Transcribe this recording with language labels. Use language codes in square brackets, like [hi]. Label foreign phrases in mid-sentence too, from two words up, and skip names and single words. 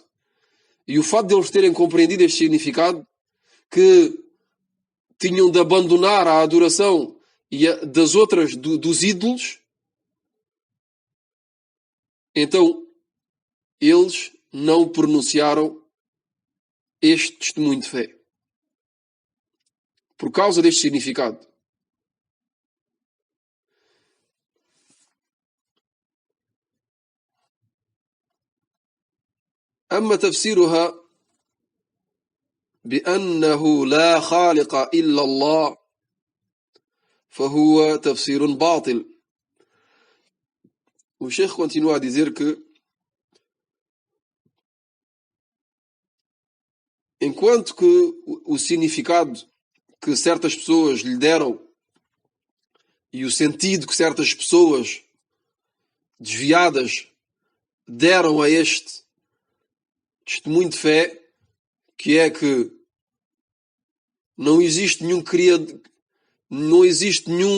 [pt] E o fato de eles terem compreendido este significado, que tinham de abandonar a adoração das outras, dos ídolos, então eles não pronunciaram este testemunho de fé. Por causa deste significado. [ar] أما تفسيرها بأنه لا خالق إلا الله فهو تفسير باطل. [pt] O Sheikh continua a dizer que enquanto que o significado que certas pessoas lhe deram e o sentido que certas pessoas desviadas deram a este testemunho de fé, que é que não existe nenhum criador, não existe